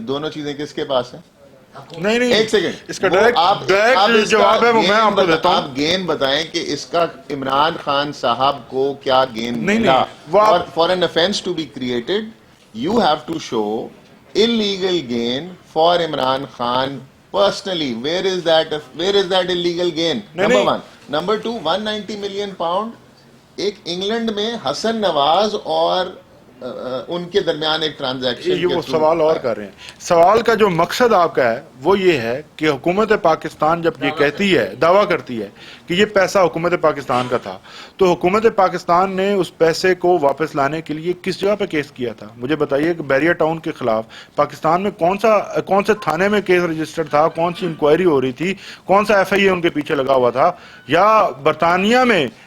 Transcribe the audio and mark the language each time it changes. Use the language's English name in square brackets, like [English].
[Urdu] دونوں چیزیں کس کے پاس ہیں؟ نہیں نہیں, ایک سیکنڈ, اس کا ڈائریکٹ جواب ہے وہ میں آپ کو دیتا ہوں. آپ گین بتائیں کہ اس کا عمران خان صاحب کو کیا گین نہیں ملا. وہ [English] For an offense to be created you have to show illegal gain for Imran Khan personally. Where is that illegal gain? Number one. Number two, 190 million pound [Urdu] ایک انگلینڈ میں حسن نواز اور ان کے درمیان ایک ٹرانزیکشن. یہ وہ سوال اور کر رہے ہیں. سوال کا جو مقصد آپ کا ہے وہ یہ ہے کہ حکومت پاکستان جب یہ کہتی ہے, دعویٰ کرتی ہے کہ یہ پیسہ حکومت پاکستان کا تھا, تو حکومت پاکستان نے اس پیسے کو واپس لانے کے لیے کس جگہ پہ کیس کیا تھا؟ مجھے بتائیے کہ بیریا ٹاؤن کے خلاف پاکستان میں کون سے تھانے میں کیس رجسٹر تھا, کون سی انکوائری ہو رہی تھی, کون سا FIA ان کے پیچھے لگا ہوا تھا, یا برطانیہ میں